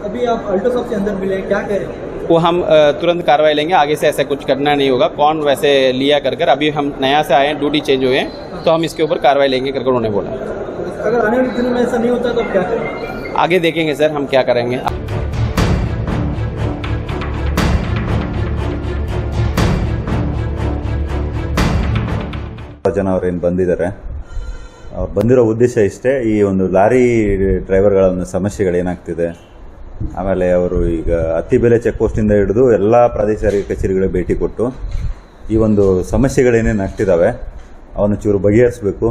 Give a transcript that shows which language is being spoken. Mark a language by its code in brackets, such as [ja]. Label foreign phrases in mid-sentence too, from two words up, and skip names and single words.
[hi] अभी आप अल्टो साहब से अंदर मिले हैं, क्या कह रहे हैं? वो हम तुरंत कार्रवाई लेंगे, आगे से ऐसा कुछ करना नहीं होगा। कौन वैसे लिया कर अभी हम नया से आए हैं, [en] duty change [hi] हुए हैं, तो हम इसके ऊपर कार्रवाई लेंगे कर उन्होंने बोला। अगर आने वाले दिनों में ऐसा नहीं होता तो आप क्या करें? आगे देखेंगे सर हम क्या करेंगे। [kn] ಜನ ಅವರೇನು ಬಂದಿದ್ದಾರೆ, ಅವ್ರು ಬಂದಿರೋ ಉದ್ದೇಶ ಇಷ್ಟೇ, ಈ ಒಂದು ಲಾರಿ ಡ್ರೈವರ್ಗಳ ಒಂದು ಸಮಸ್ಯೆಗಳೇನಾಗ್ತಿದೆ, ಆಮೇಲೆ ಅವರು ಈಗ ಅತ್ತಿಬೆಲೆ ಚೆಕ್ ಪೋಸ್ಟಿಂದ ಹಿಡಿದು ಎಲ್ಲ ಪ್ರಾದೇಶಿಕ ಕಚೇರಿಗಳಿಗೆ ಭೇಟಿ ಕೊಟ್ಟು ಈ ಒಂದು ಸಮಸ್ಯೆಗಳೇನೇನು ಆಗ್ತಿದ್ದಾವೆ ಅವನ್ನು ಚೂರು ಬಗೆಹರಿಸಬೇಕು.